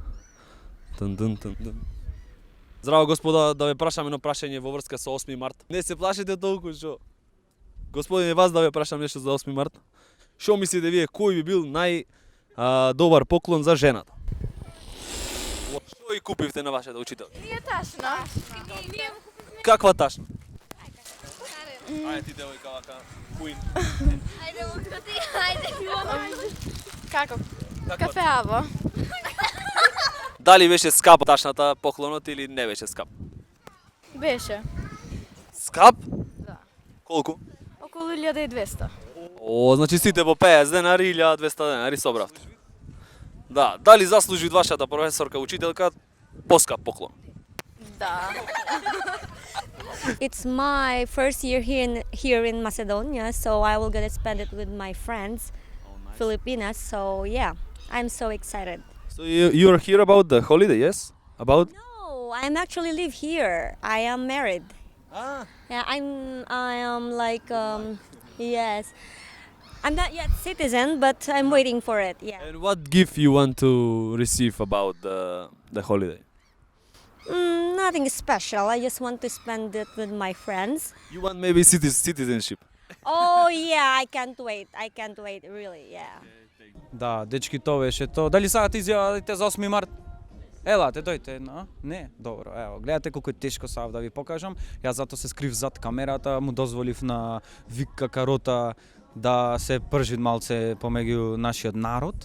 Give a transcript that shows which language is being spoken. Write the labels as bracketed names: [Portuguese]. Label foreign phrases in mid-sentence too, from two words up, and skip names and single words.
[Macedonian] Здраво господа, да ве прашам едно прашање во врска со 8 март. Не се плашите толку, што? Господине, вас да ве прашам нешто за 8 март. Што мислите вие, кој би бил добар поклон за жената? Што и купивте на вашата учителка? [Serbian] Nije tačno. [Macedonian] Каква ташна? Ајде ти девојка вака, Queen. Ajde, Vukko, ti, ajde. Kako? Kafeavo. Дали беше скапа ташната поклонот или не беше скап? Беше. Скап? Да. Колку? Около 1200. О, значи сите по 50 денари или 1200 денари собравте. Да, дали заслужи од вашата професорка учителка поскап поклон? Da. [English] It's my first year here in Macedonia, so I will get to spend it with my friends, Filipinas. So yeah, I'm so excited. So you're here about the holiday, yes? About? No, I'm actually live here. I am married. Ah. Yeah, I am like yes. I'm not yet citizen, but I'm waiting for it. Yeah. And what gift you want to receive about the holiday? Nothing special. I just want to spend it with my friends. You want maybe citizenship? Oh yeah, I can't wait. I can't wait, really. Yeah. [Macedonian] Да, дечки, тоа беше тоа. Дали сакате изјавите за 8 март? Елате, дојте, но? Не? Добро, ево, гледате колку е тешко сав да ви покажам. Јас затоа се скрив зад камерата, му дозволив на Вика Карота да се пржи малце помеѓу нашиот народ.